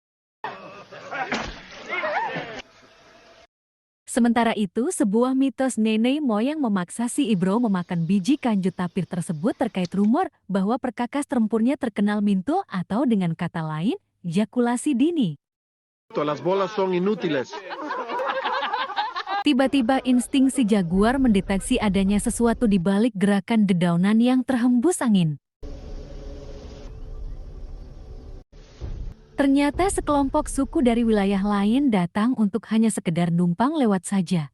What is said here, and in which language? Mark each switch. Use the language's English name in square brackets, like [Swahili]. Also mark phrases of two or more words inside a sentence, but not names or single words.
[Indonesian] Sementara itu, sebuah mitos nenek moyang memaksa si Ibro memakan biji kanjut tapir tersebut terkait rumor bahwa perkakas tempurnya terkenal minto atau dengan kata lain, jakulasi dini. [Spanish] Las bolas son inútiles. [Indonesian] Tiba-tiba insting si jaguar mendeteksi adanya sesuatu di balik gerakan dedaunan yang terhembus angin. Ternyata sekelompok suku dari wilayah lain datang untuk hanya sekedar numpang lewat saja.